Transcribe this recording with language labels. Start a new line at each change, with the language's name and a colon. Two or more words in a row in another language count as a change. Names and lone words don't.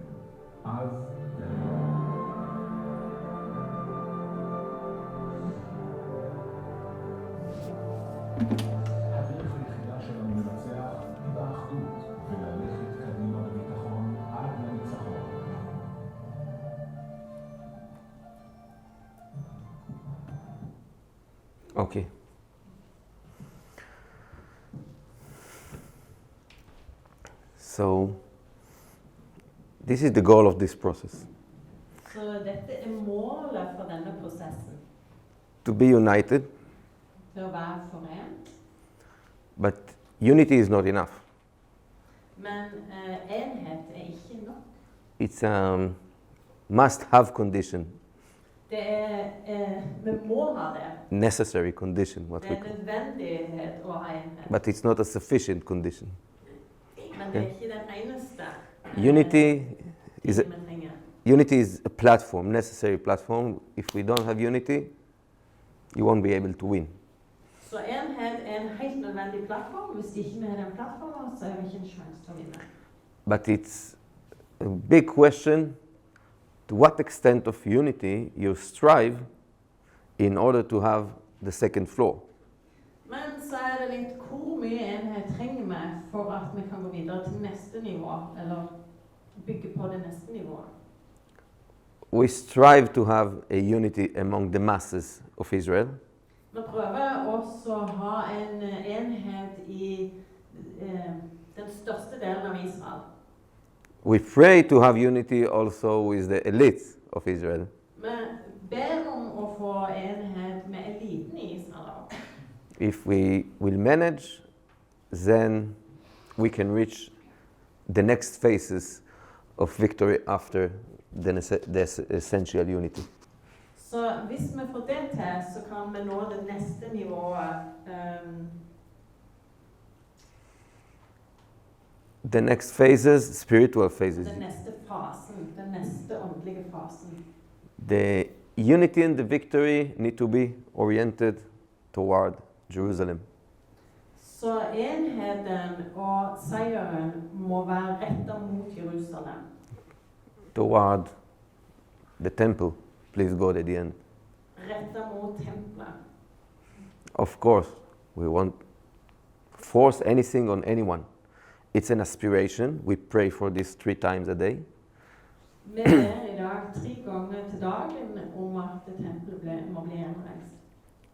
Hebrew: אז הדרך היחידה שלנו לנצח היא באחדות, וללכת קדימה בביטחון עד לניצחון.
English: Okay. So, this is the goal of this process.
Norwegian: Så dette målet for denne prosessen.
English: To be united,
Norwegian: Til å være forent.
English: but unity is not enough.
Norwegian: Men enhet ikke nok.
English: It's a must-have condition,
Norwegian: Det vi må ha det.
English: necessary condition, what
Norwegian: Det
English: we
Norwegian: er
English: call.
Norwegian: nødvendighet å ha enhet.
English: But it's not a sufficient condition.
Norwegian: Men det er ikke den eneste
English: Unity is a,
Norwegian: vi trenger.
English: unity is a platform, necessary platform. If we don't have unity, you won't be able to win.
Norwegian: Så enhet er en helt nødvendig plattform. Hvis ikke vi har den plattformen, så har vi ikke en sjanse til å vinne.
English: But it's a big question to what extent of unity you strive in order to have the second floor.
Norwegian: Men så er det litt hvor mye enhet trenger vi for at vi kan gå videre til neste nivå, eller bygge på det neste nivået.
English: We strive to have a unity among the masses of Israel,
Norwegian: Vi prøver også å ha en enhet i den største delen av Israel.
English: we pray to have unity also with the elite of Israel.
Norwegian: Vi ber om å få enhet med eliten i Israel.
English: If we will manage, then we can reach the next phases of victory after the essential unity.
Norwegian: Så hvis vi får det til, så kan vi nå det neste nivået.
English: The next phases, spiritual phases.
Norwegian: Den neste fasen, den neste åndelige fasen.
English: The unity and the victory need to be oriented toward Jerusalem.
Norwegian: Så enheten og seieren må være rettet mot Jerusalem.
English: Toward the temple, please God, at the end.
Norwegian: Rettet mot tempelet.
English: Of course, we won't force anything on anyone. It's an aspiration. We pray for this 3 times a day.
Norwegian: Vi ber i dag 3 ganger til dagen om at tempelet må bli gjenreist.